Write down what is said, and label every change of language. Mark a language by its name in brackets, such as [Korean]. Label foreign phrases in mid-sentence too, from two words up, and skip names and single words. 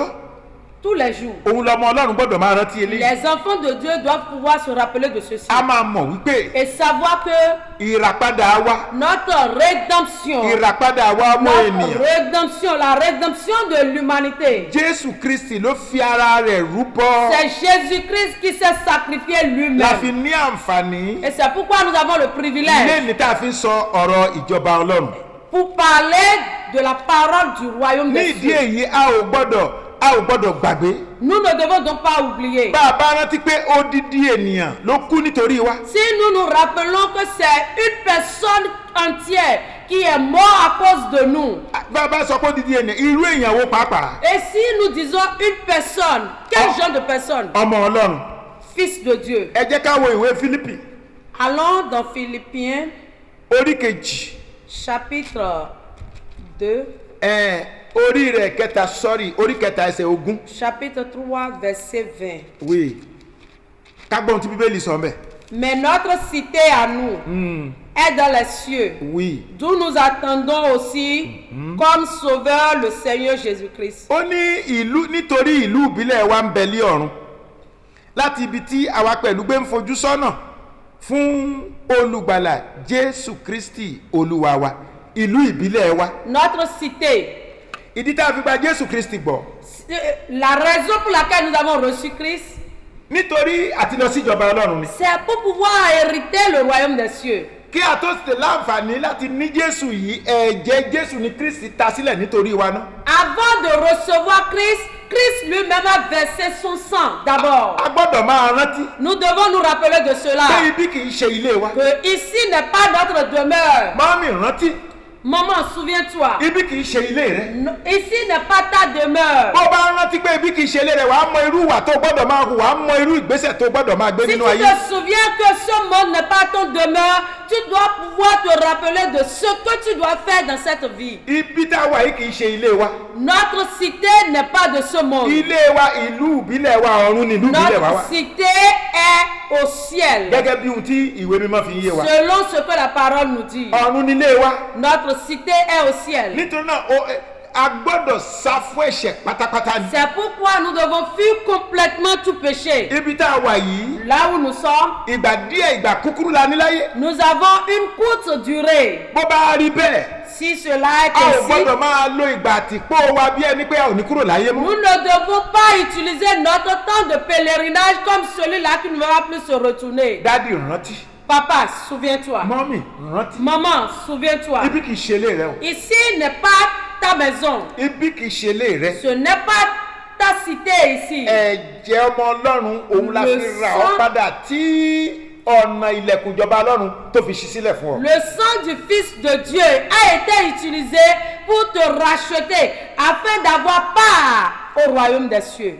[French] Tous les jours, [Yoruba] òun lọmọ Ọlọ́run gbọ́dọ̀ máa rántí eléyìí. [French] les enfants de Dieu doivent pouvoir se rappeler de ceci [Yoruba] a máa mọ̀ wípé [French] et savoir que [Yoruba] ìràpadà wa [French] notre rédemption, [Yoruba] ìràpadà wa ọmọ ènìyàn. [French] la rédemption de l'humanité, [Yoruba] Jésù Kristi ló fi ara rẹ̀ rúbọ. [French] c'est Jésus-Christ qui s'est sacrifié [Yoruba] la fi [French] lui-même. [Yoruba] ní àǹfààní. [French] Et c'est pourquoi nous avons le privilège [Yoruba] lẹ́ni tá a fi ń sọ ọ̀rọ̀ ìjọba Ọlọ́run. [French] pour parler de la parole du royaume [Yoruba] ní [French] des [Yoruba] ìdí [French] cieux. [Yoruba] èyí a ò gbọ́dọ̀ gbàgbé. [French] Nous ne devons donc pas oublier. [Yoruba] bá a bá rántí pé odidi ènìyàn ló kú nítorí wa. [French] Si nous nous rappelons que c'est une personne entière qui est morte à cause de nous, [Yoruba] bá a bá sọ pé odidi ènìyàn irú èèyàn wo pàápàá. [French] et si nous disons une personne, quel genre de personne? [Yoruba] ọmọ Ọlọ́run. [French] Fils de Dieu. [Yoruba] ẹ jẹ́ ká wo ìwé Fílípì [French] Allons dans Philippiens, [Yoruba] orí kejì. [French] chapitre 2, [Yoruba] orí rẹ̀ kẹta orí kẹta ẹsẹ̀ ogún. [French] chapitre 3, verset 20. [Yoruba] wí kágbọ́n tí bíbélì sọ mbẹ́. [French] Mais notre cité à nous est dans les cieux, [Yoruba] wí. [French] d'où nous attendons aussi comme sauveur le Seigneur Jésus-Christ. [Yoruba] ó ní nítorí ìlú ìbílẹ̀ wa ń bẹ lí ọ̀run láti ibi tí àwa pẹ̀lú gbé ń fojú sọ́nà fún olùgbàlà Jésù Kristi Olúwa wa ìlú ìbílẹ̀ wa. [French] Notre cité, [Yoruba] ìdí tá a fi gba Jésù Kristi gbọ́. [French] la raison pour laquelle nous avons reçu Christ, [Yoruba] nítorí àti lọ sí ìjọba Ọlọ́run ni. [French] c'est pour pouvoir hériter le royaume des cieux. [Yoruba] kí a tó ṣe láǹfààní láti ní Jésù yìí ẹ̀jẹ̀ Jésù ni Kristi ta sílẹ̀ nítorí wa náà. [French] Avant de recevoir Christ, Christ lui-même a versé son sang d'abord. [Yoruba] a gbọ́dọ̀ máa rántí. [French] Nous devons nous rappeler de cela. [Yoruba] pé ibi kì í ṣe ilé wa. [French] Que ici n'est pas notre demeure. [Yoruba] mọ́mí rántí. [French] Maman, souviens-toi. [Yoruba] Ibi kì í ṣe ilé rẹ. [French] Ici n'est pas ta demeure. [Yoruba] Bó bá rántí pé ibi kì í ṣe ilé rẹ, wàá mọ irú ìwà tó gbọ́dọ̀ máa hù, wàá mọ irú ìgbésẹ̀ tó gbọ́dọ̀ máa gbé [French] Si tu [Yoruba] nínú ayé. [French] te souviens que ce monde n'est pas ton demeure, tu dois pouvoir te rappeler de ce que tu dois faire dans cette vie. [Yoruba] Ibi tá a wà yìí kì í ṣe ilé wa. [French] Notre cité n'est pas de ce monde. [Yoruba] Ilé wa, ìlú ìbílẹ̀ wa, ọ̀run ni ìlú ìbílẹ̀ wa wà. [French] Notre cité est au ciel. [Yoruba] Gẹ́gẹ́ bí ohun tí ìwé mímọ́ fi yé wa. [French] Selon ce que la parole nous dit. [Yoruba] Ọ̀run ni ilé wa. [French] Notre cité est au ciel. [Yoruba] Nítorí náà, a gbọ́dọ̀ sá fún ẹ̀ṣẹ̀ pátápátá ni. [French] C'est pourquoi nous devons fuir complètement tout péché. [Yoruba] Ibi tá a wà yìí, [French] Là où nous sommes, [Yoruba] ìgbà díẹ̀ ìgbà kúkúrú la ní láyé. [French] nous avons une courte durée. [Yoruba] Bó bá rí bẹ́ẹ̀, [French] Si cela est [Yoruba] a ò [French] ainsi, [Yoruba] gbọ́dọ̀ máa lo ìgbà àtìpó wa bí ẹni pé a ò ní kúrò láyé mọ́. [French] nous ne devons pas utiliser notre temps de pèlerinage comme celui-là qui ne va plus se retourner. [Yoruba] Dádì rántí. [French] Papa, souviens-toi. [Yoruba] Mọ́mì rántí. [French] Maman, souviens-toi. [Yoruba] Ibi kì í ṣe ilé rẹ o. [French] Ici n'est pas ta maison. [Yoruba] Ibi kì í ṣe ilé rẹ. [French] Ce n'est pas ta cité ici. [Yoruba] Ẹ̀jẹ̀ ọmọ Ọlọ́run òun la [French] Le [Yoruba] fi ra [French] sang- [Yoruba] ọ padà tí ọ̀nà ilẹ̀kùn ìjọba Ọlọ́run tó fi ṣí sílẹ̀ fún ọ. [French] Le sang du Fils de Dieu a été utilisé pour te racheter afin d'avoir part au royaume des cieux.